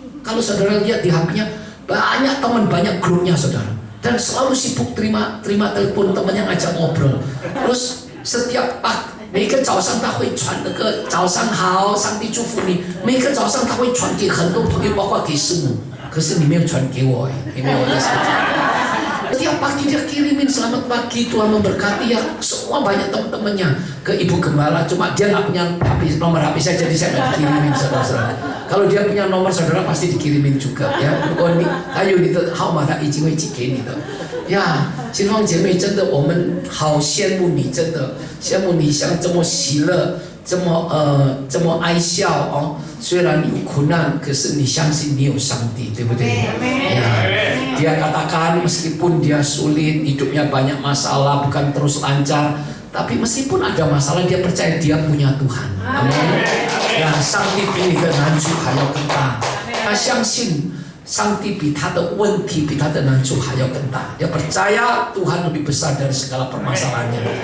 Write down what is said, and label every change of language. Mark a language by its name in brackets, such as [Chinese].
[Indonesian] Kalau saudara lihat di HP-nya banyak teman, banyak grupnya saudara, dan selalu sibuk terima telepon temannya ngajak ngobrol. Terus setiap [Chinese] 每个早上他会传那个早上好，上帝祝福你。每个早上他会传给很多朋友，包括给师母。可是你没有传给我，你没有我的手机。 [Indonesian] Setiap pagi dia kirimin selamat pagi, Tuhan memberkati ya. Semua banyak teman-temannya ke Ibu Gembala. Cuma dia nggak punya nomor HP saya, jadi saya nggak dikirimin saudara. Kalau dia punya nomor saudara pasti dikirimin juga ya. [Chinese] 如果你还有你的号码，他已经会寄给你的。呀，亲方姐妹，真的我们好羡慕你，真的羡慕你像这么喜乐，这么爱笑哦。虽然有苦难，可是你相信你有上帝，对不对？ [Indonesian] 呀，dia katakan meskipun dia sulit, hidupnya banyak masalah, bukan terus lancar, tapi meskipun ada masalah dia percaya dia punya Tuhan. Amin. [Chinese] Ya, 上帝比你的难处还要更大。他相信上帝比他的问题、比他的难处还要更大。 [Indonesian] Dia percaya Tuhan lebih besar dari segala permasalahannya.